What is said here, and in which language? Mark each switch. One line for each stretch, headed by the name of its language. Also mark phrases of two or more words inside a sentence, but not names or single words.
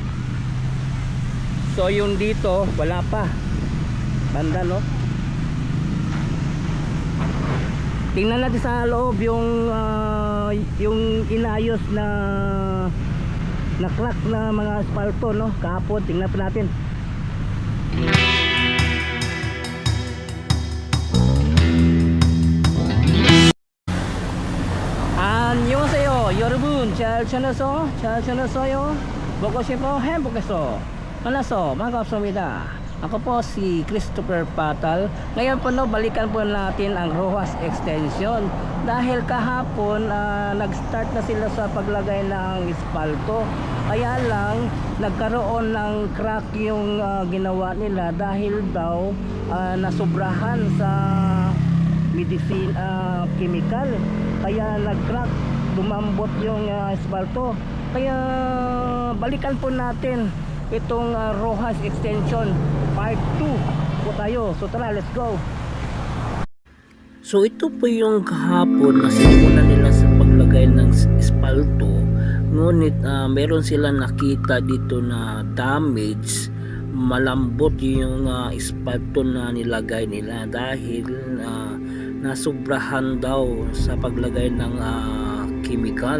Filipino: So yung dito wala pa banda, no? Tingnan natin sa loob yung inayos na crack na mga asfalto, no? Kahapon tingnan pa natin.
Korean: 안녕하세요 여러분, 잘 지냈어요? 보고 싶어 행복해서 만나서 반갑습니다.
Filipino: Ako po si Christopher Patal. Ngayon po, no, balikan po natin ang Rojas Extension dahil kahapon nag-start na sila sa paglagay ng espalto. Kaya lang nagkaroon ng crack yung ginawa nila dahil daw nasubrahan sa
English: medicine chemical.
Filipino: Kaya nag-crack, lumambot yung espalto. Kaya balikan po natin itong Rojas Extension part 2 po tayo. So tara,
English: let's go.
Filipino: So ito po yung kahapon na sinunan nila sa paglagay ng espalto. Ngunit meron silang nakita dito na damage, malambot yung espalto na nilagay nila dahil nasubrahan daw sa paglagay ng chemical.